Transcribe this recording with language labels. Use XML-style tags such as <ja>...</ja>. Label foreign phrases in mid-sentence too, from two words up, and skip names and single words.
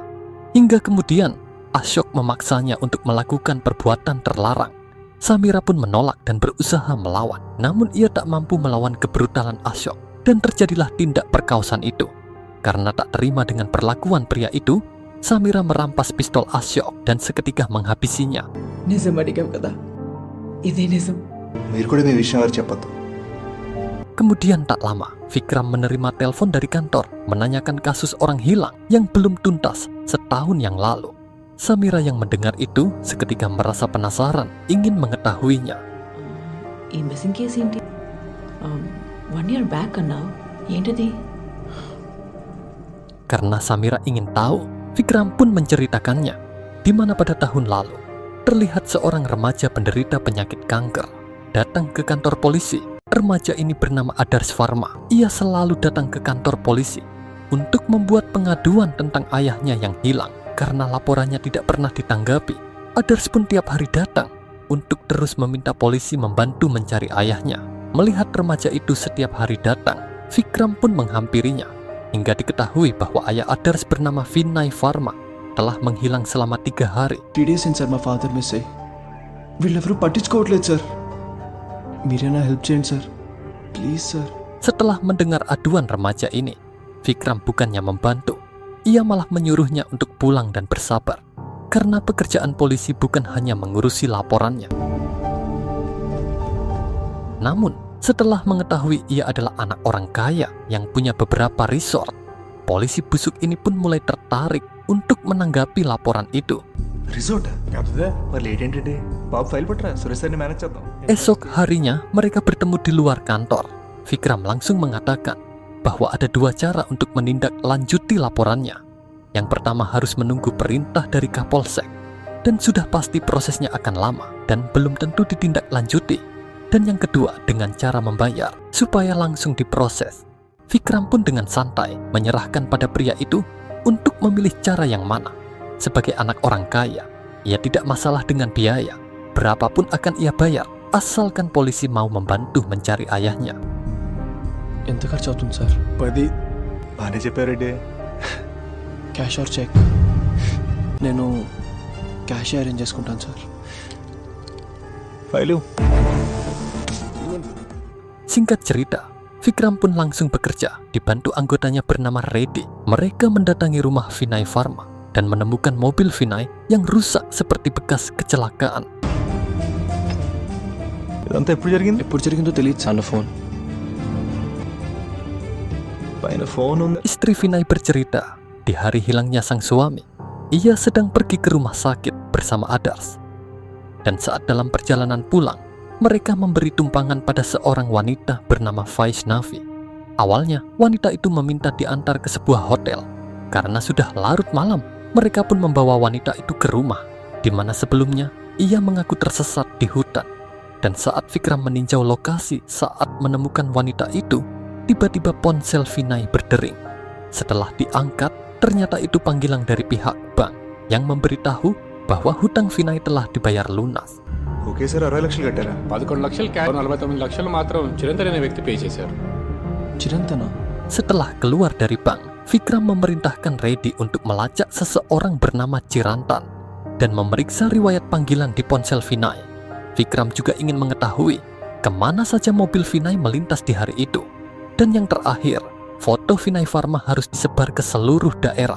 <id>Hingga kemudian Ashok memaksanya untuk melakukan perbuatan terlarang. Samira pun menolak dan berusaha melawan. Namun ia tak mampu melawan kebrutalan Ashok, dan terjadilah tindak perkaosan itu. Karena tak terima dengan perlakuan pria itu, Samira merampas pistol Ashok dan seketika menghabisinya.</id> <te>నిజం అడిగావు కదా, ఇదే నిజం. మీరు కూడా మీ విషయం వారు చెప్పొద్దు.</te> <id>Kemudian tak lama, Vikram menerima telepon dari kantor menanyakan kasus orang hilang yang belum tuntas setahun yang lalu. Samira yang mendengar itu seketika merasa penasaran, ingin mengetahuinya.</id> <te>ఈ</te> <en>missing case</en> <te>ఏంటి?</te> <en>1 year back</en> <te>అన్నావు, ఏంటది?</te> <id>Karena Samira ingin tahu, Vikram pun menceritakannya, di mana pada tahun lalu terlihat seorang remaja penderita penyakit kanker datang ke kantor polisi. Remaja ini bernama Adars Varma. Ia selalu datang ke kantor polisi untuk membuat pengaduan tentang ayahnya yang hilang karena laporannya tidak pernah ditanggapi. Adars pun tiap hari datang untuk terus meminta polisi membantu mencari ayahnya. Melihat remaja itu setiap hari datang, Vikram pun menghampirinya hingga diketahui bahwa ayah Adars bernama Vinay Varma telah menghilang selama 3 hari.</id> <en>3 days since my father miss</en> <te>వీళ్ళెవరూ పట్టించుకోవట్లేదు సార్. మీరైనా హెల్ప్ చేయండి సార్,</te> <en>please sir.</en> <id>Setelah mendengar aduan remaja ini, Vikram bukannya membantu, ia malah menyuruhnya untuk pulang dan bersabar, karena pekerjaan polisi bukan hanya mengurusi laporannya. Namun, setelah mengetahui ia adalah anak orang kaya yang punya beberapa resort, polisi busuk ini pun mulai tertarik untuk menanggapi laporan itu.</id> <te>రిజోర్ట్ మరి లేట్ ఏంటండి బాబు ఫైల్ పట్టరా సురేష్ సార్ని మేనేజ్ చేద్దాం.</te> <id>Esok harinya mereka bertemu di luar kantor. Vikram langsung mengatakan bahwa ada dua cara untuk menindaklanjuti laporannya. Yang pertama harus menunggu perintah dari Kapolsek, dan sudah pasti prosesnya akan lama dan belum tentu ditindaklanjuti. Dan yang kedua dengan cara membayar supaya langsung diproses. Vikram pun dengan santai menyerahkan pada pria itu untuk memilih cara yang mana. Sebagai anak orang kaya, ia tidak masalah dengan biaya. Berapapun akan ia bayar, asalkan polisi mau membantu mencari ayahnya.</id> <te>ఎంత ఖర్చు అవుతుంది సార్? 10. బాగానే చెప్పారండి.</te> <en>cash or cheque?</en> <te>నేను</te> <en>cash arrange</en> <te>చేసుకుంటాను సార్. ఫైలు.</te> <id>Singkat cerita, Vikram pun langsung bekerja dibantu anggotanya bernama Reddy. Mereka mendatangi rumah Vinay Pharma dan menemukan mobil Vinay yang rusak seperti bekas kecelakaan.</id> <te>ఇదంతా ఎప్పుడు జరిగింది? ఎప్పుడు జరిగిందో తెలియదు సార్. ఫోన్ పైన ఫోన్ ఉంది. Istri Vinay bercerita, di hari hilangnya sang suami, ia sedang pergi ke rumah sakit bersama Adars. Dan saat dalam perjalanan pulang, mereka memberi tumpangan pada seorang wanita bernama Vaishnavi. Awalnya, wanita itu meminta diantar ke sebuah hotel. Karena sudah larut malam, mereka pun membawa wanita itu ke rumah, di mana sebelumnya ia mengaku tersesat di hutan. Dan saat Vikram meninjau lokasi saat menemukan wanita itu, tiba-tiba ponsel Vinay berdering. Setelah diangkat, ternyata itu panggilan dari pihak bank yang memberitahu bahwa hutang Vinay telah dibayar lunas. ఒకేసారి 60 లక్షలు కట్టారా? 11 లక్షలు క్యాష్ 49 లక్షలు మాత్రం చిరంతన్ అనే వ్యక్తి పే చేశారు. చిరంతన?</te> <id>Setelah keluar dari bank, Vikram memerintahkan Reddy untuk melacak seseorang bernama Cirantan dan memeriksa riwayat panggilan di ponsel Vinay. Vikram juga ingin mengetahui kemana saja mobil Vinay melintas di hari itu. Dan yang terakhir, foto Vinay Pharma harus disebar ke seluruh daerah.</id>